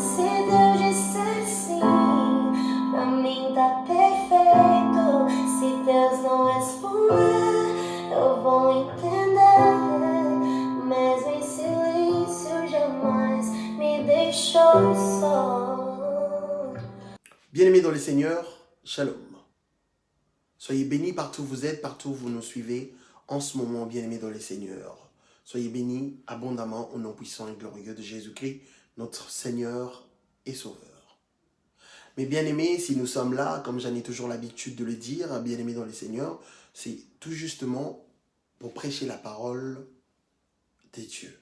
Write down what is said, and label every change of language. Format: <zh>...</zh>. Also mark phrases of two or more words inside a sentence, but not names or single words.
<pt>Se Deus disser sim, pra mim tá perfeito. Se Deus não responder, eu vou entender. Mesmo em silêncio, jamais me deixou só.</pt> <fr>Bien-aimés dans le Seigneur, shalom. Soyez bénis partout où vous êtes, partout où vous nous suivez en ce moment, bien-aimés dans le Seigneur. Soyez bénis abondamment au nom puissant et glorieux de Jésus-Christ, notre Seigneur et Sauveur. Mais bien-aimés, si nous sommes là, comme j'en ai toujours l'habitude de le dire, bien-aimés dans le Seigneur, c'est tout justement pour prêcher la parole de Dieu.</fr>